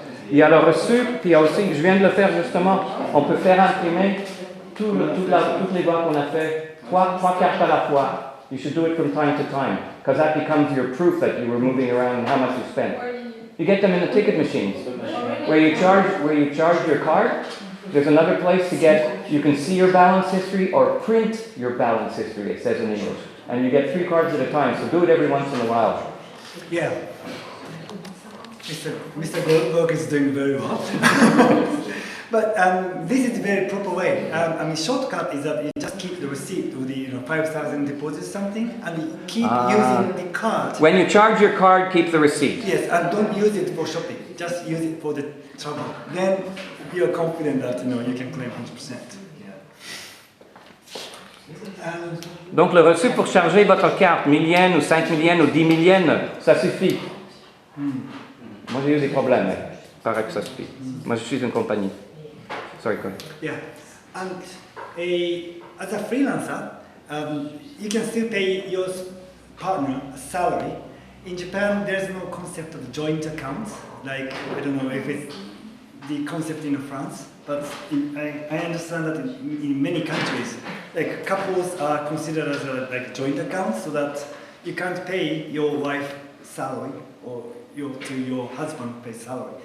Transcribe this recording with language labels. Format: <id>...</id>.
<fr>Il y a le reçu, puis il y a aussi, je viens de le faire justement, on peut faire imprimer toutes les voies qu'on a fait, trois cartes à la fois.</fr> <en>You should do it from time to time, because that becomes your proof that you were moving around and how much you spent. You get them in the ticket machines, where you charge your card. There's another place to get, you can see your balance history or print your balance history, it says in English. And you get 3 cards at a time, so do it every once in a while. Yeah. Mr. Goldberg is doing very well. But this is a very proper way. Shortcut is that you just keep the receipt with the 5,000 deposit something, and you keep using the card. When you charge your card, keep the receipt. Yes, and don't use it for shopping. Just use it for the travel. Then you're confident that you can claim 100%.</en> <fr>Donc le reçu pour charger votre carte, 1000 yens ou 5000 yens ou 10 000 yens, ça suffit. Moi j'ai eu des problèmes, mais il paraît que ça suffit. Moi je suis une compagnie.</fr> <en>Sorry, go ahead. Yeah, and as a freelancer, you can still pay your partner a salary. In Japan, there's no concept of joint accounts. Like, I don't know if it's the concept in France, but I understand that in many countries, like couples are considered as like joint accounts, so that you can't pay your wife salary or to your husband pay salary.</en>